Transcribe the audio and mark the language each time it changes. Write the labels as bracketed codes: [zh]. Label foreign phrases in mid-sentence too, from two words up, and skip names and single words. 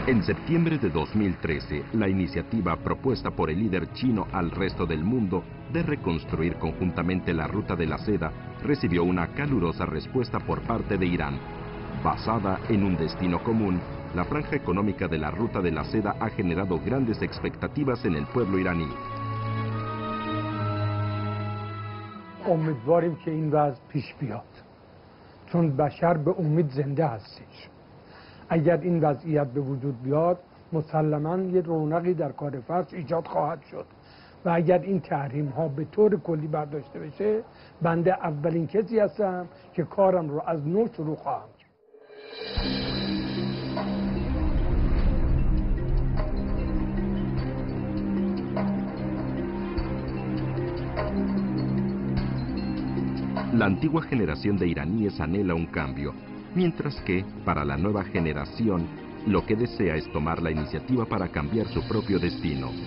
[es] En septiembre de 2013, la iniciativa propuesta por el líder chino al resto del mundo de reconstruir conjuntamente la Ruta de la Seda recibió una calurosa respuesta por parte de Irán. Basada en un destino común, la franja económica de la Ruta de la Seda ha generado grandes expectativas en el pueblo iraní. [fa] امیدواریم که این وضع پیش بیاد چون بشر به امید زنده هستش اگر این وضعیت به وجود بیاد مسلماً یه رونقی در کار فرش ایجاد خواهد شد و اگر این تحریم ها به طور کلی برداشته بشه بنده اولین کسی هستم که کارم رو از نو شروع خواهم کرد. [es] La antigua generación de iraníes anhela un cambio, mientras que, para la nueva generación, lo que desea es tomar la iniciativa para cambiar su propio destino.